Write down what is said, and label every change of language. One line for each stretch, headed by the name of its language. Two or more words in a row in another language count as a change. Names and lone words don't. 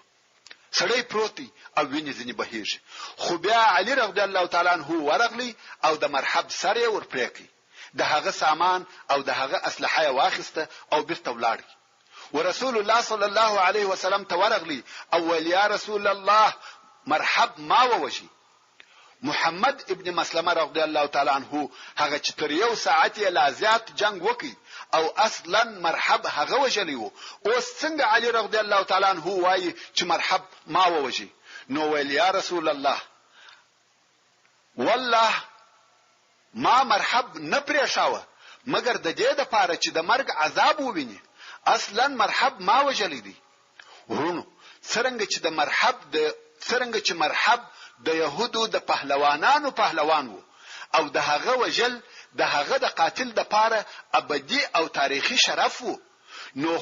Pashto: سړی پروتي او ویني ځنی بهیږي. خو بیا علی
Arabic: رضی الله تعالی عنہ
Pashto: ورغلی او د مرحب سره ور پریکي، د هغه سامان او د هغه اسلحه واخسته او بیرته ولاړ. ورسول الله
Arabic: صلی الله علیه وسلم
Pashto: ته ورغلی او ویل
Arabic: یا رسول الله
Pashto: مرحب ما ووجي. محمد ابن مسلمه
Arabic: رضی الله تعالی عنہ
Pashto: هغه چې تر 1 ساعت یې لا زیات جنگ وکي او اصلا مرحب هغه وجلی وو. اوس څنګه علی
Arabic: رضی الله تعالی عنہ
Pashto: وایي چې مرحب ما ووجي؟ نو ویل
Arabic: یا رسول الله والله
Pashto: ما مرحب نه پریښاوه مگر د دې د پاره چې د مرګ عذاب وویني. اصلا مرحب ما وجلی دي. ورونو څرنګه چې مرحب د يهودو د پهلوانانو پهلوان وو او د هغه وجل د هغه د قاتل د پاره ابدي او تاریخي شرف وو، نو